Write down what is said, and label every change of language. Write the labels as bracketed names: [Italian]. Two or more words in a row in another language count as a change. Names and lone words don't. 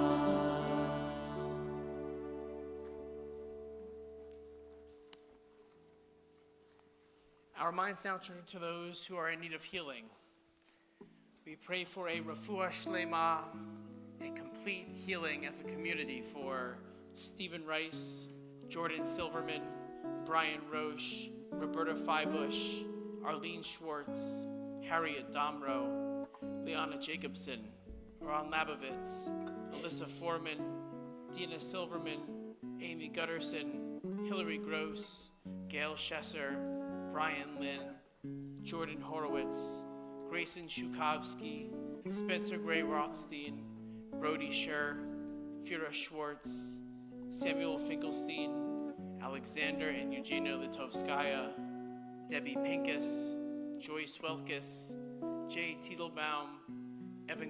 [English] Our minds now turn to those who are in need of healing. We pray for a [Hebrew] רפואה שלמה, [English] a complete healing as a community for Stephen Rice, Jordan Silverman, Brian Roche, Roberta Feibush, Arlene Schwartz, Harriet Domro, Liana Jacobson, Ron Labovitz, Alyssa Foreman, Dina Silverman, Amy Gutterson, Hillary Gross, Gail Schesser, Brian Lynn, Jordan Horowitz, Grayson Shukovsky, Spencer Gray Rothstein, Brody Scher, Fira Schwartz, Samuel Finkelstein, Alexander and Eugenia Litovskaya, Debbie Pincus, Joyce Welkes, Jay Titelbaum, Evan